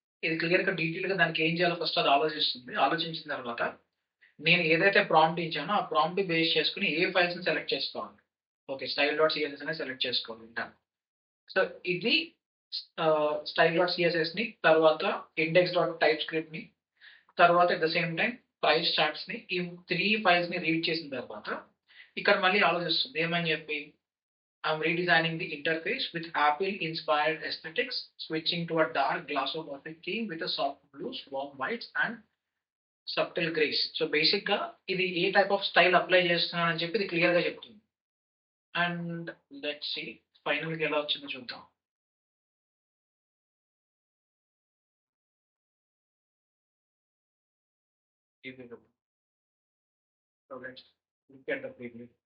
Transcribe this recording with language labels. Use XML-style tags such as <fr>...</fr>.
<te>ఇది క్లియర్‌గా డీటెయిల్‌గా దానికి ఏం చేయాలో ఫస్ట్ అది ఆలోచిస్తుంది. ఆలోచించిన తర్వాత నేను ఏదైతే ప్రాంప్ట్ ఇచ్చానో ఆ ప్రాంప్ట్ బేస్ చేసుకొని ఏ ఫైల్స్‌ని సెలెక్ట్ చేసుకోవాలి. ఓకే. style.css అనేది సెలెక్ట్ చేసుకోవాలి. డన్. సో, ఇది style.cssని తర్వాత index.typescriptని తర్వాత</te> <en>at the same time</en> <te>price చార్ట్స్‌ని ఈ 3 ఫైల్స్‌ని రీడ్ చేసిన తర్వాత ఇక్కడ మళ్ళీ ఆలోచిస్తుంది. ఏమని చెప్పి</te> <en>I'm redesigning the interface with Apple-inspired aesthetics, switching to a dark glossomorphic theme with a soft blues, warm whites, and subtle grays.</en> <te>So బేసిక్‌గా ఇది ఏ టైప్ ఆఫ్ స్టైల్ అప్లై చేస్తున్నానని చెప్పి ఇది క్లియర్‌గా చెప్తుంది.</te> <en>and let's see</en> <te>ఫైనల్‌గా ఎలా వచ్చిందో చూద్దాం. ఇది</te> <en>So let's look at the preview.</en>